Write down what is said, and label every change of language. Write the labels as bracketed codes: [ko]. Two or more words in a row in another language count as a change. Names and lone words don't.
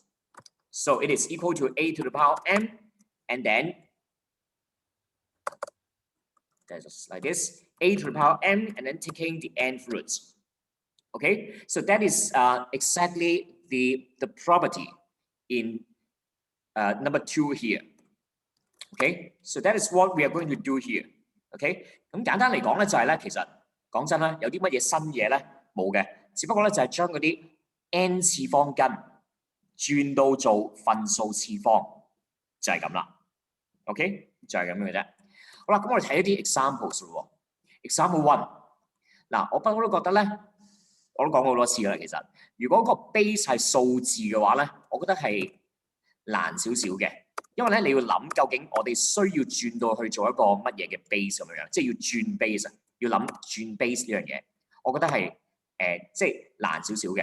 [en] So it is equal to a to the power m and then that's just like this, a to the power m and then taking the nth roots. Okay, so that is exactly the property in number 2 here. Okay, so that is what we are going to do here. [yue] Okay， 咁簡單嚟講咧就係咧，其實講真啦，有啲乜嘢新嘢咧冇嘅，只不過咧就係將嗰啲 n 次方根轉到做分數次方，就係咁啦。OK， 就係咁嘅啫。好啦，咁我哋睇一啲 examples 咯。Example 1， 嗱，我不嬲都覺得咧，我都講過好多次啦。其實，如果個 base 係數字嘅話咧，我覺得係難少少嘅，因為咧你要諗究竟我哋需要轉到去做一個乜嘢嘅 base 咁樣，即係要轉 base 啊，要諗轉 base 呢樣嘢，我覺得係即係難少少嘅。